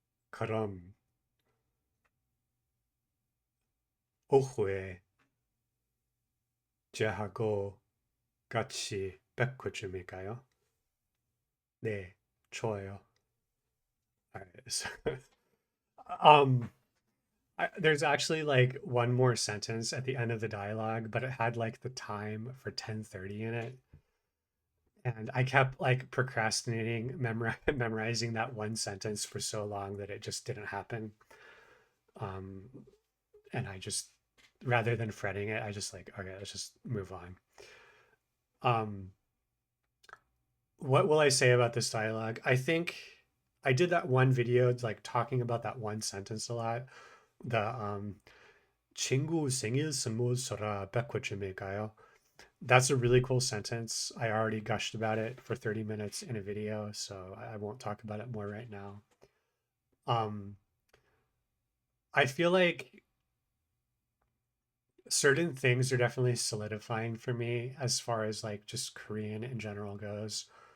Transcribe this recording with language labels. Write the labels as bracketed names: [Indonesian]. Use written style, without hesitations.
[Korean] 그럼 오후에 저하고 같이 백화점에 가요? 네, 좋아요. [English] Alright, so, um, there's actually like one more sentence at the end of the dialogue, but it had like the time for 10:30 in it. And I kept like procrastinating memorizing that one sentence for so long that it just didn't happen. Um, and I just, rather than fretting it, I just like, okay, let's just move on. Um, what will I say about this dialogue? I think I did that one video like talking about that one sentence a lot. [Korean] The 친구 생일 선물 사러 백화점에 가요. [English] That's a really cool sentence. I already gushed about it for 30 minutes in a video, so I won't talk about it more right now. Um, I feel like certain things are definitely solidifying for me as far as like just Korean in general goes.